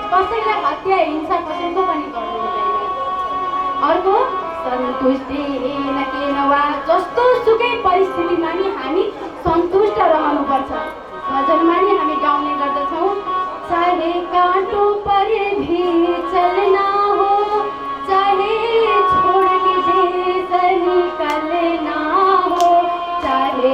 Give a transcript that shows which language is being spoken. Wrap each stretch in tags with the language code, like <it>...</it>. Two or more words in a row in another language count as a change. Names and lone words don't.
<ne>कसैलाई हत्या हिंसा कसैको पनि गर्नु हुँदैन। अर्को सन्तुष्टिन केन वा जस्तो सुकै परिस्थितिमा नि हामी सन्तुष्ट रहनुपर्छ। भजनमा नि हामी गाउने गर्दछौँ चाहे</ne> <hi>काँटो परे भी चलना हो चाहे छोड़ के देश निकलना हो चाहे</hi>